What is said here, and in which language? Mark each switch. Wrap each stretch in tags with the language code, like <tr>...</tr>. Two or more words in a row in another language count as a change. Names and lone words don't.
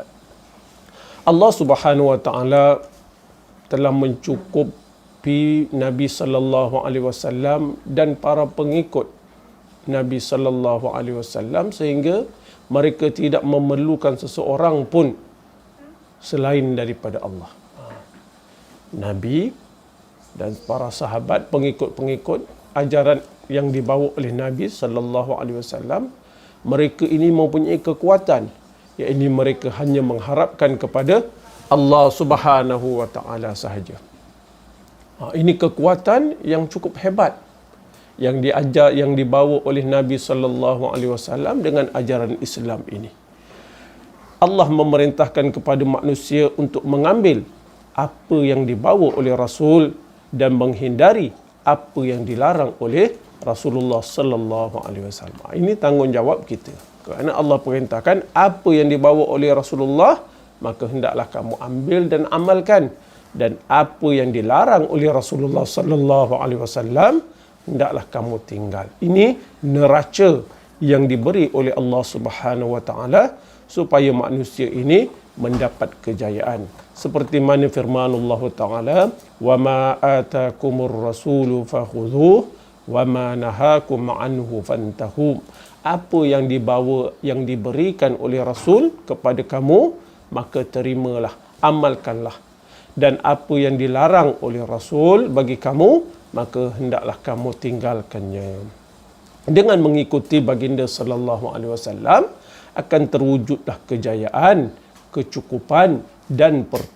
<ms>Allah</ms> <ar>سبحانه وتعالى</ar> <ms>telah mencukupi Nabi</ms> <ar>صلى الله عليه وسلم</ar> <ms>dan para pengikut Nabi</ms> <ar>صلى الله عليه وسلم</ar> <ms>sehingga mereka tidak memerlukan seseorang pun selain daripada Allah. Nabi dan para sahabat, pengikut-pengikut ajaran yang dibawa oleh Nabi</ms> <ar>صلى الله عليه وسلم,</ar> <ms>mereka ini mempunyai kekuatan, iaitu mereka hanya mengharapkan kepada Allah</ms> <ar>سبحانه وتعالى</ar> <ms>sahaja. Ini kekuatan yang cukup hebat yang diajar, yang dibawa oleh Nabi</ms> <ar>صلى الله عليه وسلم</ar> <ms>dengan ajaran Islam ini. Allah memerintahkan kepada manusia untuk mengambil apa yang dibawa oleh Rasul dan menghindari apa yang dilarang oleh Rasulullah</ms> <ar>صلى الله عليه وسلم.</ar> <ms>Ini tanggungjawab kita. Kerana Allah perintahkan apa yang dibawa oleh Rasulullah, maka hendaklah kamu ambil dan amalkan, dan apa yang dilarang oleh Rasulullah</ms> <ar>صلى الله عليه وسلم</ar> <ms>hendaklah kamu tinggal. Ini neraca yang diberi oleh Allah</ms> <ar>سبحانه وتعالى</ar> <ms>supaya manusia ini mendapat kejayaan. Seperti mana firman Allah taala,</ms> <ar>"وما آتاكم الرسول فخذوه وما نهاكم عنه فانتهوا."</ar> <ms>Apa yang dibawa, yang diberikan oleh Rasul kepada kamu, maka terimalah, amalkanlah. Dan apa yang dilarang oleh Rasul bagi kamu, maka hendaklah kamu tinggalkannya. Dengan mengikuti baginda</ms> <ar>صلى الله عليه وسلم</ar> <ms>akan terwujudlah kejayaan, kecukupan dan pertolongan.</ms>